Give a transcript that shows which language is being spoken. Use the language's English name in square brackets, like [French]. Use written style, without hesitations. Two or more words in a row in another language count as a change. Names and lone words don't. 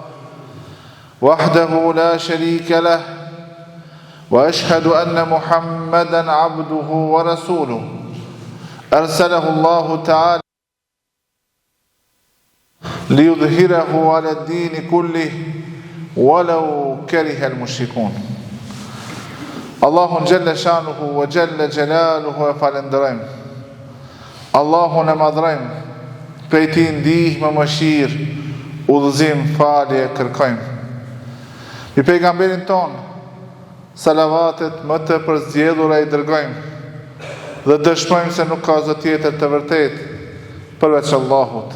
[Arabic] وحده لا شريك له وأشهد أن محمدا عبده ورسوله أرسله الله تعالى ليظهره على الدين كله ولو كره المشركون. Allahun جل شأنه وجل جلاله [Albanian] e falenderojmë. Allahun e madhrojmë, prej ti ndihmë, mëshirë, udhëzim, falje kërkojmë. I pejgamberin ton, salavatet më të përzgjedhura i dërgojmë dhe dëshmojmë se nuk ka zot tjetër të vërtet përveç Allahut.